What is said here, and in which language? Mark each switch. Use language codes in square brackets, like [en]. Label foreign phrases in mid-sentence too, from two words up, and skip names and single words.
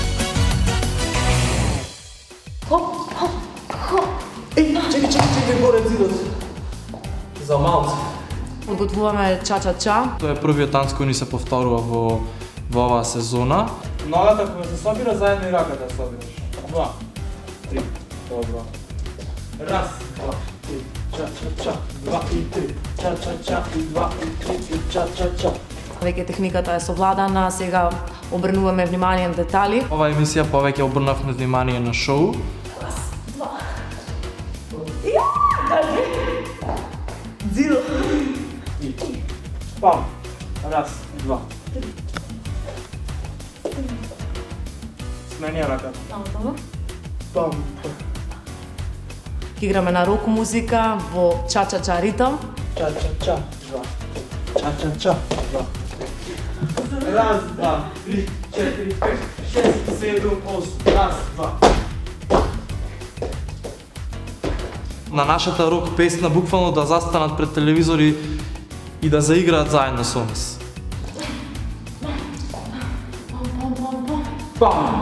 [mk] Хоп, хоп, хоп. Чекай, горе зидот. За малце. Подготвуваме ча-ча-ча. Тоа е првиот танц кој ни се повторува во оваа сезона. Ногата кога се собира, заедно и раката собираш. 2, 3, добро. Раз, 2, 3, ча-ча-ча, 2 и 3, ча-ча-ча, и 2 и 3, и ча-ча-ча. Веќе техниката е совладана, сега обрнуваме внимание на детали. Ова емисија повеќе обрнавме внимание на шоу. Раз, 2. Ја, кажи. Зиро. И пам. Раз, 2. Сменија раката. Пам. Играме на рок музика во ча-ча-ча ритм. Ча-ча-ча, 2. Ча-ча-ча, 2. Раз, 2, 3, 4, 5, 6, 7, 8. Раз, 2. На нашата рок песна буквално да застанат пред телевизори и да заиграат заедно со нас. Бам!